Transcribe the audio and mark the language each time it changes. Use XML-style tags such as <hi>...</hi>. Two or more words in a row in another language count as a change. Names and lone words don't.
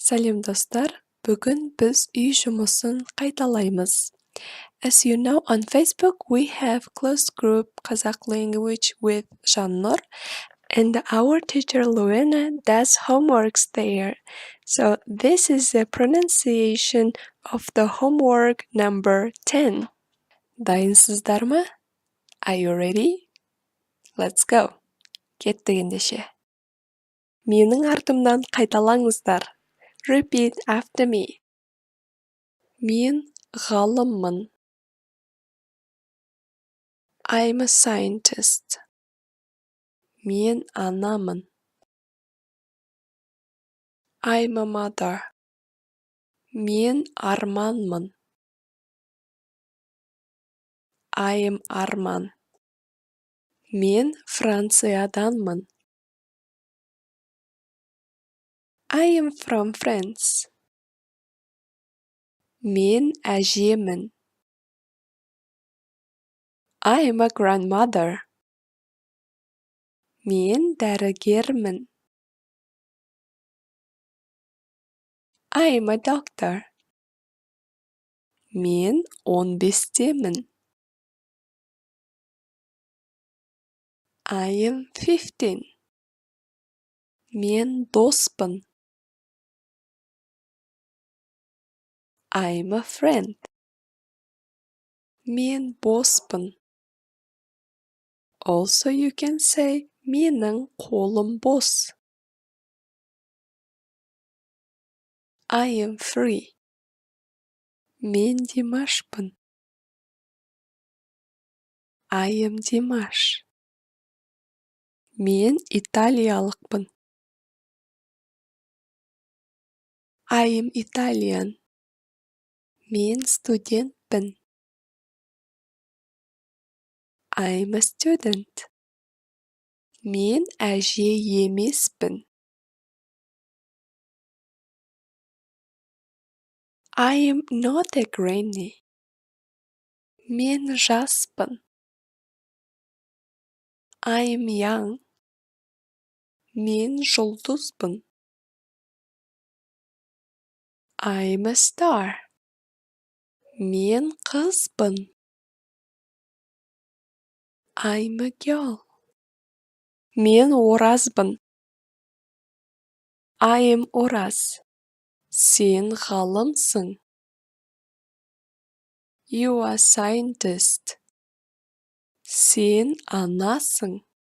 <kk>Сәлем достар, бүгін біз үй жұмысын қайталаймыз.</kk> <en>As you know, on Facebook we have closed group Kazakh language with Zhannur, and our teacher Luena does homeworks there. So this is the pronunciation of the homework number 10.</en> <kk>Дайынсыздар ма?</kk> <en>Are you ready? Let's go.</en> <kk>Кеттік ендеше. Менің артымнан қайталаңыздар.</kk> <en>Repeat after me.</en> <kk>Мен ғалыммын.</kk> <en>I'm a scientist.</en> <kk>Мен анамын.</kk> <en>I'm a mother.</en> <kk>Мен арманмын.</kk> <en>I am Арман.</en> <kk>Мен Францияданмын.</kk> <en>I am from France.</en> <kk>Мен әжемін.</kk> <en>I am a grandmother.</en> <kk>Мен дәрігермін.</kk> <en>I am a doctor.</en> <kk>Мен 15-темін.</kk> <en>I am 15.</en> <kk>Мен доспын.</kk> <en>I'm a friend.</en> <kk>Мен боспын.</kk> <en>Also you can say</en> <kk>менің қолым бос.</kk> <en>I am free.</en> <kk>Мен Димашпын.</kk> <en>I am Димаш.</en> <kk>Мен италиялықпын.</kk> <en>I am Italian.</en> <kk>Мен студентпін.</kk> <en>I am a student.</en> <kk>Мен әже емеспін.</kk> <en>I am not a granny.</en> <kk>Мен жаспын.</kk> <en>I am young.</en> <kk>Мен жұлдызбын.</kk> <en>I am a star.</en> <kk>Мен қызбын.</kk> <en>I am a girl.</en> <kk>Мен оразбын.</kk> <en>I am ораз.</en> <kk>Сен ғалымсың.</kk> <en>You are scientist.</en> <kk>Сен анасың.</kk>